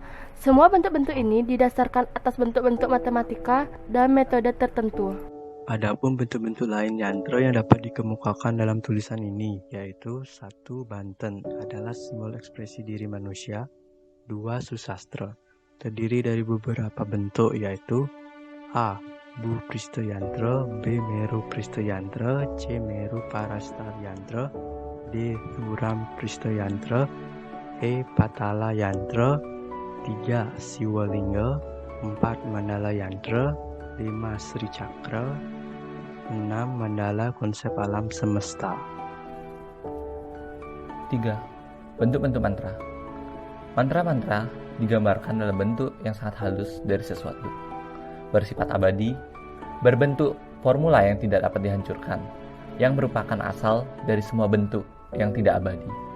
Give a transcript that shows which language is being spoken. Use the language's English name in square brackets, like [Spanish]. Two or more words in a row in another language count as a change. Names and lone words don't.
[Indonesian] Semua bentuk-bentuk ini didasarkan atas bentuk-bentuk matematika dan metode tertentu. Adapun bentuk-bentuk lain yantra yang dapat dikemukakan dalam tulisan ini, yaitu 1. Banten adalah simbol ekspresi diri manusia. 2. Susastra terdiri dari beberapa bentuk, yaitu A. Bu Prista Yantra, B. Meru Prista Yantra, C. Meru Parastar Yantra, D. Suram Prista Yantra, E. Patala Yantra, 3. Siwalingga, 4. Mandala Yantra, 5. Sri Cakra, 6. Mandala konsep alam semesta. 3. Bentuk-bentuk mantra. Mantra-mantra digambarkan dalam bentuk yang sangat halus dari sesuatu, bersifat abadi, berbentuk formula yang tidak dapat dihancurkan, yang merupakan asal dari semua bentuk yang tidak abadi.